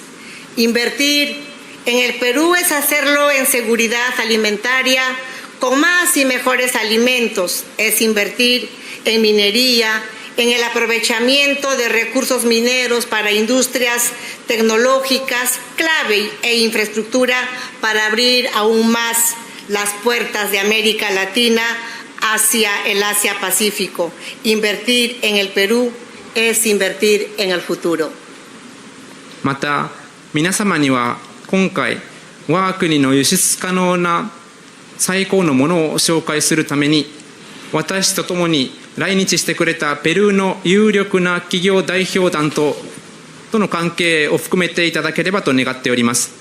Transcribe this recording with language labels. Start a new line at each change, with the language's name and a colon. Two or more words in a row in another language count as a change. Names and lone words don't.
Spanish: Invertir en el Perú es hacerlo en seguridad alimentaria con más y mejores alimentos, es invertir en minería, en el aprovechamiento de recursos mineros para industrias tecnológicas clave e infraestructura para abrir aún más las puertas de América Latina hacia el Asia-Pacífico. Invertir en el Perú es invertir en el futuro.
Japanese: また皆様には今回我が国の輸出可能な最高のものを紹介するために、私と共に来日してくれたペルーの有力な企業代表団との関係を含めていただければと願っております。